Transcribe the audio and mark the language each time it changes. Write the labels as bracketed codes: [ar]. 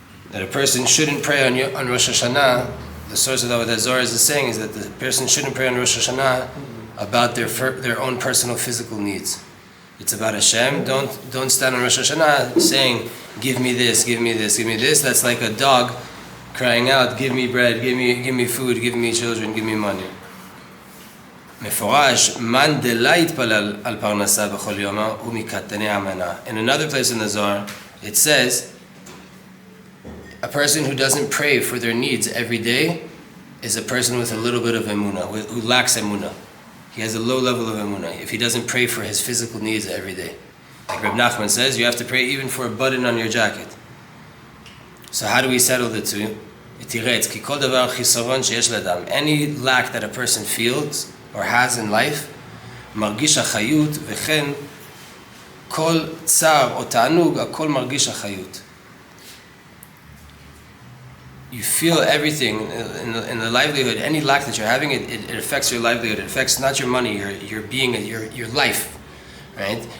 [en] That a person shouldn't pray on Rosh Hashanah, the source of what the Zohar is saying is that the person shouldn't pray on Rosh Hashanah about their own personal physical needs. It's about Hashem. Don't stand on Rosh Hashanah saying, give me this, give me this, give me this. That's like a dog crying out, give me bread, give me food, give me children, give me money. [he] מפורש, man דלה יתפלל על פרנסה בכל יום הוא מקטני המנה. [en] In another place in the Zohar, it says, a person who doesn't pray for their needs every day is a person with a little bit of emunah, who lacks emunah. He has a low level of emunah if he doesn't pray for his physical needs every day. Like Reb Nachman says, you have to pray even for a button on your jacket. So how do we settle the two? [he] כי כל דבר חיסרון שיש לאדם. [en] Any lack that a person feels or has in life, [he] מרגיש החיות, וכן כל צער או תענוג, הכל מרגיש החיות. [en] You feel everything in the livelihood. Any lack that you're having, it affects your livelihood. It affects not your money, your being, your life, right?